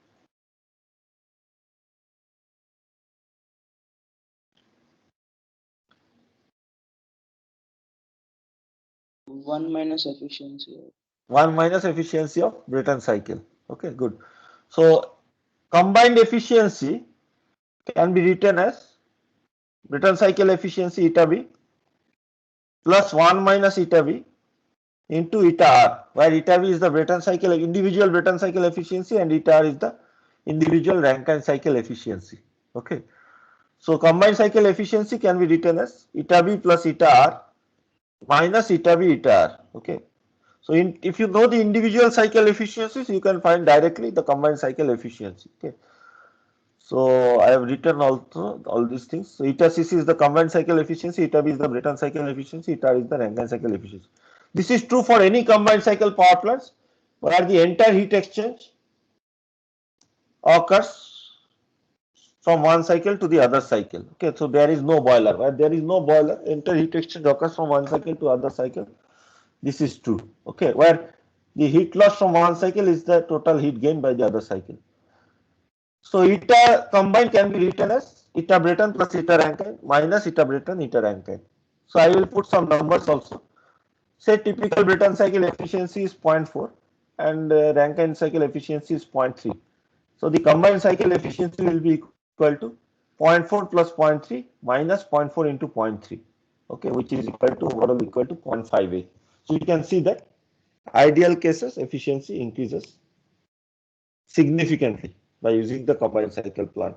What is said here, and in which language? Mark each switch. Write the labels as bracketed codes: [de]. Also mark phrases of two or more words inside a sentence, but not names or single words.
[en] One minus efficiency. 1 minus efficiency of Brayton cycle. Okay, good. So combined efficiency can be written as Brayton cycle efficiency eta B plus 1 minus eta B into eta R, where eta B is the Brayton cycle, individual Brayton cycle efficiency, and eta R is the individual Rankine cycle efficiency. Okay. So combined cycle efficiency can be written as eta B plus eta R minus eta B eta R. Okay. So if you know the individual cycle efficiencies, you can find directly the combined cycle efficiency. Okay. So I have written also all these things. So eta CC is the combined cycle efficiency, eta B is the Brayton cycle efficiency, eta R is the Rankine cycle efficiency. This is true for any combined cycle power plants where the entire heat exchange occurs from one cycle to the other cycle. Okay, so there is no boiler. Where there is no boiler, entire heat exchange occurs from one cycle to other cycle. This is true. Okay, where the heat loss from one cycle is the total heat gain by the other cycle. So eta combined can be written as eta Brayton plus eta Rankine minus eta Brayton eta Rankine. So I will put some numbers also. Say typical Brayton cycle efficiency is 0.4 and Rankine cycle efficiency is 0.3. So the combined cycle efficiency will be equal to 0.4 plus 0.3 minus 0.4 into 0.3. Okay, which is equal to overall equal to 0.58. So you can see that ideal cases efficiency increases significantly by using the combined cycle plant.